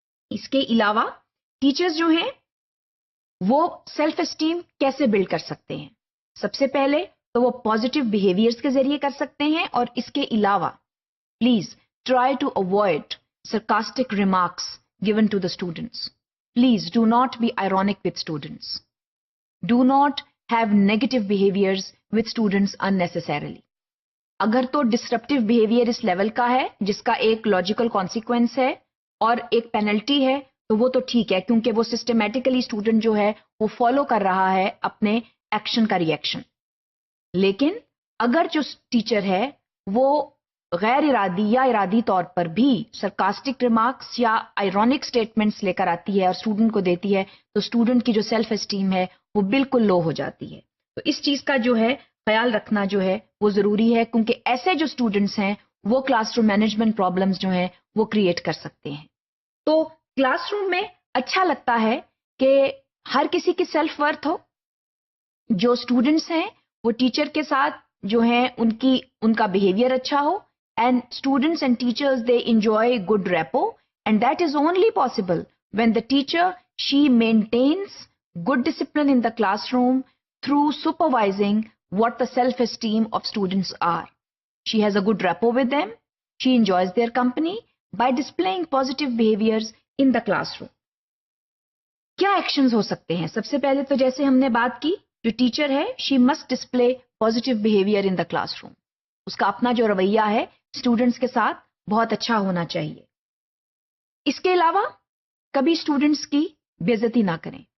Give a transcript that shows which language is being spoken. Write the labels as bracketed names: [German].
[Urdu] اس کے علاوہ ٹیچرز جو ہیں وہ سیلف اسٹیم کیسے بلڈ کر سکتے ہیں؟ سب سے پہلے تو وہ پازیٹیو بیہیویئرس کے ذریعے کر سکتے ہیں. اور اس کے علاوہ [English] Please try to avoid sarcastic remarks given to the students. Please do not be ironic with students. Do not have negative behaviors with students unnecessarily. [Urdu] اگر تو ڈسرپٹیو بیہیویئر اس لیول کا ہے جس کا ایک لاجیکل کانسیکوینس ہے اور ایک پینلٹی ہے تو وہ تو ٹھیک ہے، کیونکہ وہ سسٹمیٹیکلی اسٹوڈنٹ جو ہے وہ فالو کر رہا ہے اپنے ایکشن کا ریئیکشن. لیکن اگر جو ٹیچر ہے وہ غیر ارادی یا ارادی طور پر بھی سرکاسٹک ریمارکس یا آئرونک سٹیٹمنٹس لے کر آتی ہے اور اسٹوڈنٹ کو دیتی ہے تو اسٹوڈنٹ کی جو سیلف اسٹیم ہے وہ بالکل لو ہو جاتی ہے. تو اس چیز کا جو ہے خیال رکھنا جو ہے وہ ضروری ہے، کیونکہ ایسے جو اسٹوڈنٹس ہیں وہ کلاس روم مینجمنٹ پرابلمس جو ہیں وہ کریٹ کر سکتے ہیں. تو کلاس روم میں اچھا لگتا ہے کہ ہر کسی کی سیلف ورتھ ہو. جو اسٹوڈنٹس ہیں وہ ٹیچر کے ساتھ جو ہیں ان کا بیہیویئر اچھا ہو. [English] And students and teachers, they enjoy good rapport, and that is only possible when the teacher, she maintains good discipline in the classroom through supervising what the self-esteem of students are. She has a good rapport with them. She enjoys their company by displaying positive behaviors in the classroom. [Urdu] کیا actions ہو سکتے ہیں؟ سب سے پہلے تو جیسے ہم نے بات کی، جو ٹیچر ہے [English] she must display positive behavior in the classroom. [Urdu] اس کا اپنا جو رویہ ہے اسٹوڈنٹس کے ساتھ بہت اچھا ہونا چاہیے. اس کے علاوہ کبھی اسٹوڈنٹس کی بے عزتی نہ کریں.